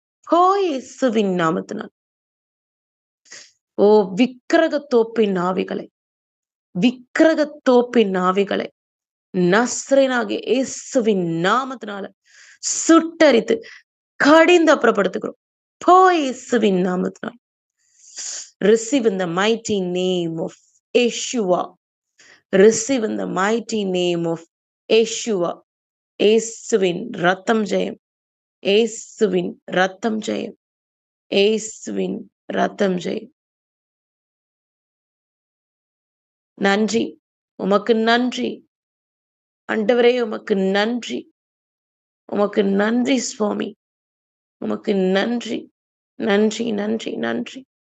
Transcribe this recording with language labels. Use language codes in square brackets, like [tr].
[ta] ஓ இயேசுவின் நாமத்தினால் ஓ விக்கிரக தோப்பின் ஆவிகளை, விக்கிரக தோப்பின் ஆவிகளை நஸ்ரேனாகிய இயேசுவின் நாமத்தினால சுட்டரித்து கடிந்து அப்புறப்படுத்துகிறோம். ஓ இயேசுவின் நாமத்தினால் [en] receive in the mighty name of Yeshua. Receive in the mighty name of Yeshua. [ta] இயேசுவின் ரத்தம் ஜெயம், இயேசுவின் ரத்தம் ஜெயம், இயேசுவின் ரத்தம் ஜெயம். நன்றி, உமக்கு நன்றி ஆண்டவரே, உமக்கு நன்றி, உமக்கு நன்றி சுவாமி, உமக்கு நன்றி, நன்றி, நன்றி, நன்றி.